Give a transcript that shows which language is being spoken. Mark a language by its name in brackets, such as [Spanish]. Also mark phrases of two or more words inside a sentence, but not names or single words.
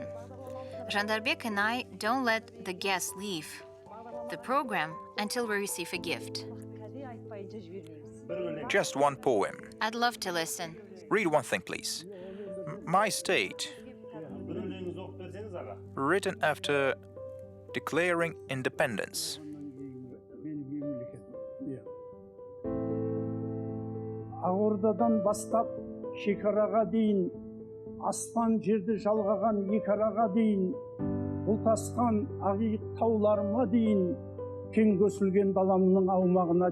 [English] Jandarbek and I don't let the guests leave the program until we receive a gift. Just one poem. I'd love to listen. Read one thing, please. My State. Written after declaring independence. [Kazakh] Ағордадан бастап шекараға дейін, аспан жерді жалғаған екі араға дейін, бұлтасқан ақиық тауларыма дейін, кең көсілген даламның аумағына